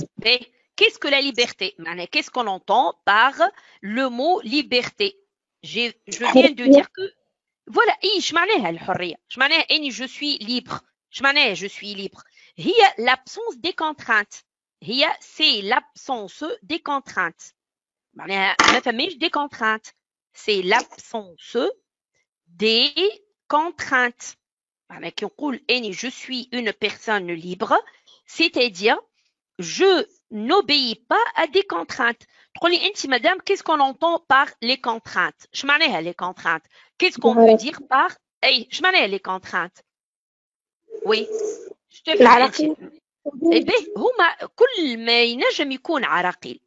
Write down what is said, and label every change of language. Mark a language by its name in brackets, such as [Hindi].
[French] Mais qu'est-ce que la liberté? Qu'est-ce qu'on entend par le mot liberté? Je viens de dire que voilà [Arabic] ايش معناها الحريه؟ ايش معناها اني [French] je suis libre؟ [Arabic] ايش معناها [French] je suis libre؟ [Arabic] هي [French] l'absence des contraintes. c'est l'absence des contraintes. [Arabic] معناها ما فماش [French] des contraintes. c'est l'absence des contraintes. [Arabic] معناها كي نقول اني [French] je suis une personne libre c'est-à-dire je n'obéis pas à des contraintes. [Arabic] تقولي انت مدام [French] qu'est-ce qu'on entend par les contraintes؟ [Arabic] ايش معناها [French] les contraintes؟ qu'est-ce qu'on veut dire par ايش معناها les contraintes؟ oui [Arabic] العراقيل هما كل ما ينجم يكون عراقيل.